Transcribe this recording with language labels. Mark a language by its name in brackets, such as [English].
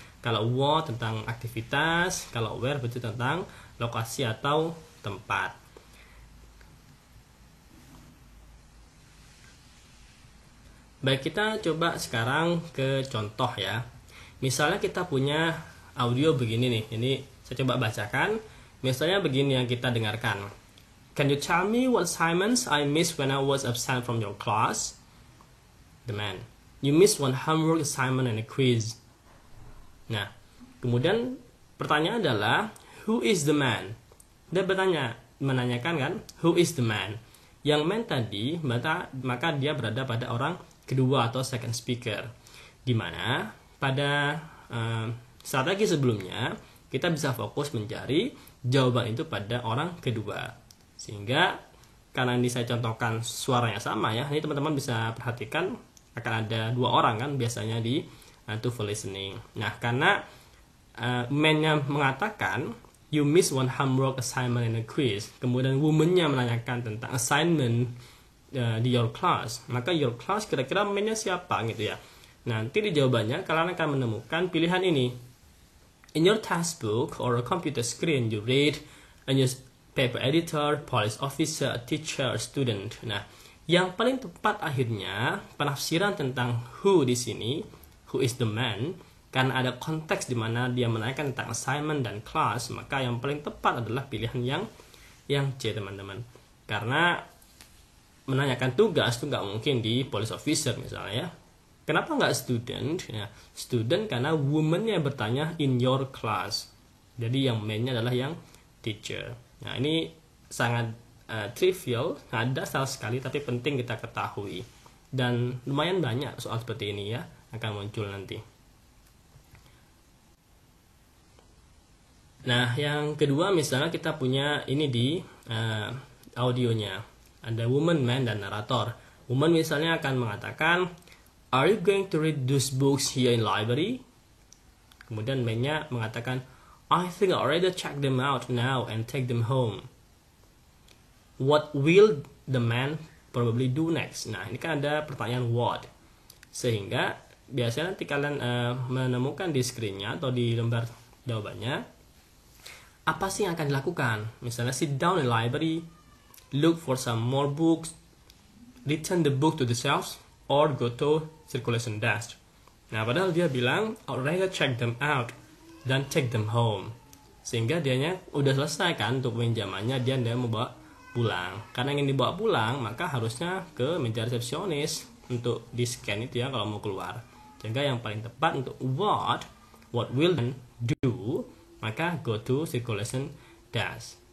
[Indonesian] Kalau what tentang aktivitas, kalau where berarti tentang lokasi atau tempat. Baik, kita coba sekarang ke contoh ya. Misalnya kita punya audio begini nih. Ini saya coba bacakan. Misalnya begini yang kita dengarkan. [English] Can you tell me what assignments I missed when I was absent from your class? The man. You missed one homework assignment and a quiz. [Indonesian] Nah, kemudian pertanyaan adalah [English] who is the man? [Indonesian] Dia menanyakan kan, [English] who is the man? [Indonesian] Yang man tadi, maka dia berada pada orang kedua atau [English] second speaker. [Indonesian] Dimana pada strategi sebelumnya kita bisa fokus mencari jawaban itu pada orang kedua. Sehingga karena ini saya contohkan suaranya sama ya, ini teman-teman bisa perhatikan akan ada dua orang kan biasanya di TOEFL listening. Nah, karena man-nya mengatakan [English] you miss one homework assignment and a quiz, [Indonesian] kemudian woman-nya menanyakan tentang assignment di your class, maka your class kira-kira man-nya siapa gitu ya. Nanti di jawabannya kalian akan menemukan pilihan ini. [English] In your textbook or a computer screen you read a newspaper editor, police officer, a teacher, a student. [Indonesian] Nah, yang paling tepat akhirnya penafsiran tentang who di sini, who is the man, karena ada konteks di mana dia menanyakan tentang assignment dan class, maka yang paling tepat adalah pilihan yang C, teman-teman. Karena menanyakan tugas itu nggak mungkin di police officer misalnya ya. Kenapa nggak student? Ya, student karena woman-nya bertanya [English] in your class. [Indonesian] Jadi yang man-nya adalah yang teacher. Nah, ini sangat trivial, nggak dasar sekali, tapi penting kita ketahui. Dan lumayan banyak soal seperti ini ya akan muncul nanti. Nah, yang kedua misalnya kita punya ini di audionya. Ada woman, man, dan narator. Woman misalnya akan mengatakan, [English] are you going to read those books here in library? [Indonesian] Kemudian man-nya mengatakan, [English] I think I already check them out now and take them home. What will the man probably do next? [Indonesian] Nah, ini kan ada pertanyaan what. Sehingga biasanya nanti kalian menemukan di screen-nya atau di lembar jawabannya, apa sih yang akan dilakukan? Misalnya [English] sit down in the library, look for some more books, [Indonesian] return the book to the shelves or go to circulation desk. Nah, padahal dia bilang [English] I'd rather check them out [Indonesian] dan [English] take them home. [Indonesian] Sehingga dianya udah selesai kan untuk pinjamannya, dia mau bawa pulang. Karena ingin dibawa pulang, maka harusnya ke meja resepsionis untuk di scan itu ya kalau mau keluar. Sehingga yang paling tepat untuk what will do, maka [English] go to circulation desk.